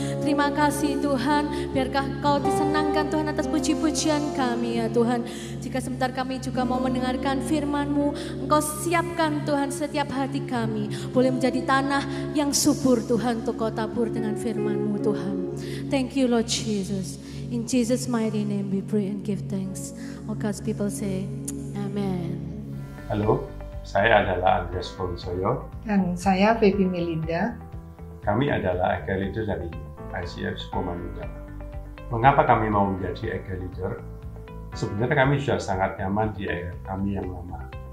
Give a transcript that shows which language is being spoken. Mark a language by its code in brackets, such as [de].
[id] Terima kasih Tuhan, biarkah Kau disenangkan Tuhan atas puji-pujian kami ya Tuhan. Jika sebentar kami juga mau mendengarkan firman-Mu, Engkau siapkan Tuhan setiap hati kami. Boleh menjadi tanah yang subur Tuhan untuk Kau tabur dengan firman-Mu Tuhan. [en] Thank you Lord Jesus. In Jesus' mighty name we pray and give thanks. All God's people say, Amen. [id] Halo, saya adalah Andreas Fonsoyo. Dan saya Baby Melinda. Kami adalah EGA Leader dari ICF Sukomanunggal. Mengapa kami mau menjadi EGA Leader? Sebenarnya kami sudah sangat nyaman di EGA kami yang lama.